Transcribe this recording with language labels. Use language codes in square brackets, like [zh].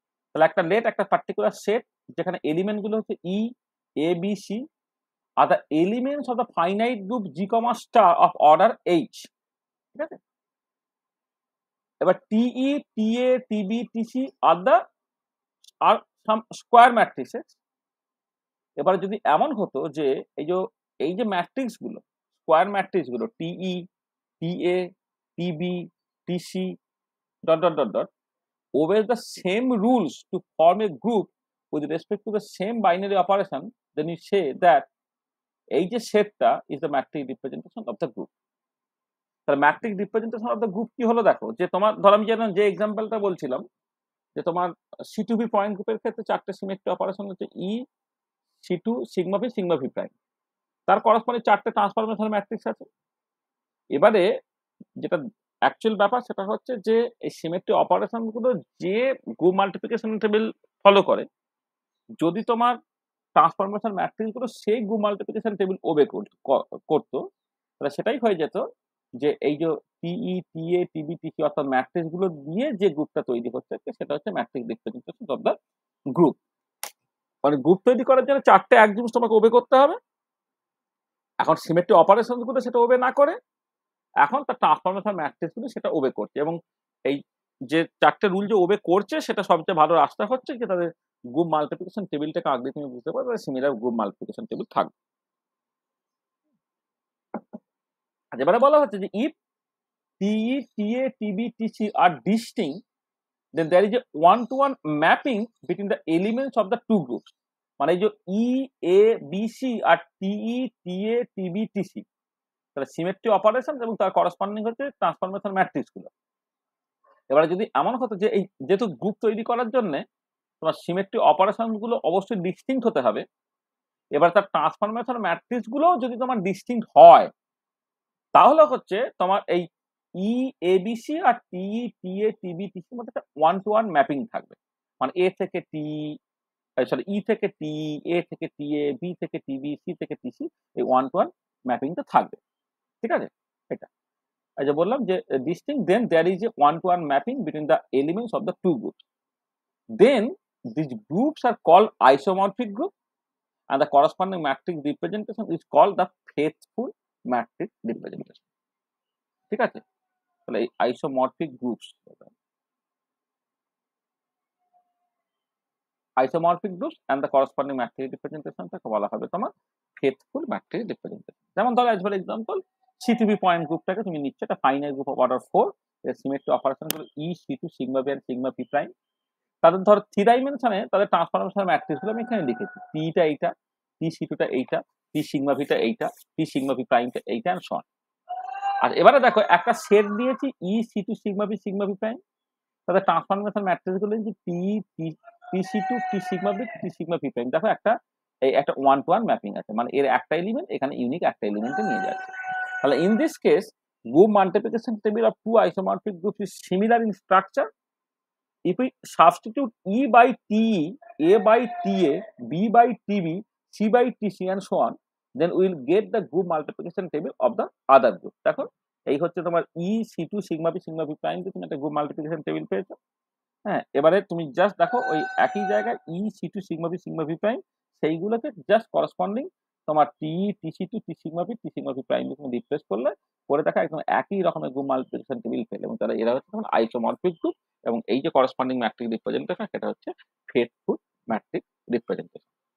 [bn] তাহলে একটা লেট একটা পার্টিকুলার সেট যেখানে এলিমেন্ট গুলো হচ্ছে ই A B C [en] Are the elements of the finite group G comma star of order H. [bn] ঠিক আছে? [en] এবার TE TA TB TC are the are some square matrices. [bn] এবার যদি এমন হতো যে এই যে ম্যাট্রিক্স গুলো, স্কোয়ার ম্যাট্রিক্স গুলো টিই TA TB TC [en] dot dot dot dot obey the same rules to form a group with respect to the same binary operation, then you say that [bn] এই যে সেটটা [en] is the matrix representation of the group. [bn] তাহলে matric representation of the group কি হলো দেখো, যে তোমার ধরো আমি যে এক্সাম্পলটা বলছিলাম যে তোমার সি টু বি পয়েন্ট গ্রুপের ক্ষেত্রে 4টে সিমেট্রি অপারেশন হচ্ছে E C two sigma V prime, তার করসপন্ডিং 4টে ট্রান্সফরমেশন ম্যাট্রিক্স আছে। এবারে যেটা অ্যাকচুয়াল ব্যাপার সেটা হচ্ছে যে এই সিমেট্রি অপারেশন গুলো যে গ্রুপ মাল্টিপ্লিকেশন টেবিল ফলো করে, যদি তোমার ট্রান্সফরমেশন ম্যাট্রিক্স গুলো সেই গ্রুপ মাল্টিপ্লিকেশন টেবিল ওবে করতো, তাহলে সেটাই হয়ে যেত যে এই যে টিই টিএ টিবি টিসি অর্থাৎ ম্যাট্রিক্স গুলো দিয়ে যে গ্রুপটা তৈরি হচ্ছে সেটা হচ্ছে matric representation of the group. মানে গ্রুপ তৈরি করার জন্য 4টে এক জিনিস তোমাকে ওবে করতে হবে। এখন সিমেট্রি অপারেশন গুলো সেটা ওবে না করে, এখন তার ট্রান্সফরমেশন ম্যাট্রিক্স গুলো সেটা ওবে করছে, এবং এই যে 4টে রুল যে ওবে করছে সেটা সবচেয়ে ভালো রাস্তা হচ্ছে যে তাদের গ্রুপ মাল্টিপ্লিকেশন টেবিলটাকে আগে তুমি বুঝতে পারবে, সিমিলার গ্রুপ মাল্টিপ্লিকেশন টেবিল থাকবে। আর এবারে বলা হচ্ছে যে [en] If TE TA TB TC are distinct, then there is a one-to-one mapping between the elements of the two groups. [bn] মানে এই যে ই A B C আর TE TA TB TC, তাহলে symmetry operation এবং তার করসপন্ডিং হচ্ছে transformation matrix গুলো। এবারে যদি এমন হতো যে এই যেহেতু গ্রুপ তৈরি করার জন্য তোমার সিমেট্রি অপারেশন গুলো অবশ্যই ডিস্টিংক্ট হতে হবে, এবার তার ট্রান্সফরমেশন ম্যাট্রিক্স গুলো যদি তোমার ডিস্টিংক্ট হয়, তাহলে হচ্ছে তোমার এই ই এবিসি আর টিই টিএ টিবি টিসির মধ্যে একটা ওয়ান ম্যাপিং থাকবে। মানে এ থেকে টি, সরি ই থেকে টি, এ থেকে টিএ, বি থেকে টিবি, সি থেকে টিসি, এই ওয়ান ম্যাপিংটা থাকবে। ঠিক আছে? এটা এই যে বললাম যে [en] distinct, then there is a one-to-one mapping between the elements of the two groups. Then these groups are called isomorphic group and the corresponding matrix representation is called the faithful matrix representation. [bn] ঠিক আছে? তাহলে এই isomorphic groups, isomorphic groups and the corresponding matrix রিপ্রেজেন্টেশনটাকে বলা হবে তোমার faithful matrix representation. যেমন ধরো [en] as for example [bn] C2B point গ্রুপটাকে তুমি নিচ্ছ একটা ফাইনাইট গ্রুপ অফ অর্ডার 4, এর সিমেট্রি অপারেশন গুলো E C2 সিগমা B আর সিগমা P প্রাইম। তাদের ধরো 3 ডাইমেনশনে তাদের ট্রান্সফরমেশন ম্যাট্রিক্স গুলো আমি এখানে লিখেছি। P টা এইটা, P C2 টা এইটা, P সিগমা V টা এইটা, P সিগমা P প্রাইমটা এইটা এন্ড সো অন। আর এবারে দেখো একটা সেট দিয়েছি E C2 sigma B sigma P prime, তাদের ট্রান্সফরমেশন ম্যাট্রিক্স গুলো হচ্ছে P C2 P sigma B P sigma P prime. দেখো একটা একটা 1 to 1 ম্যাপিং আছে, মানে এর একটা এলিমেন্ট এখানে ইউনিক একটা এলিমেন্টে নিয়ে যাচ্ছে। [en] তাহলে in this case group multiplication table of two isomorphic groups is similar in structure. If we substitute E by TE, A by TA, B by TB, C by TC and so on, then we will get the group multiplication table of the other group. [bn] দেখো এই হচ্ছে তোমার E C2 sigma P sigma P prime কে তুমি একটা group multiplication table পেয়েছো। হ্যাঁ, এবারে তুমি জাস্ট দেখো ওই একই জায়গায় E C2 sigma P sigma P prime সেইগুলোকে জাস্ট করেসপন্ডিং তোমার TE TC2 T sigma P T sigma P prime তুমি রিপ্লেস করলে করে দেখা একদম একই রকমের গ্রুপ মাল্টিপ্লিকেশন টেবিল পেলে, এবং তাহলে এরা হচ্ছে তোমার আইসোমরফিক গ্রুপ, এবং এই যে করেসপন্ডিং ম্যাট্রিক রিপ্রেজেন্টেশন সেটা হচ্ছে ফেথফুল ম্যাট্রিক রিপ্রেজেন্টেশন।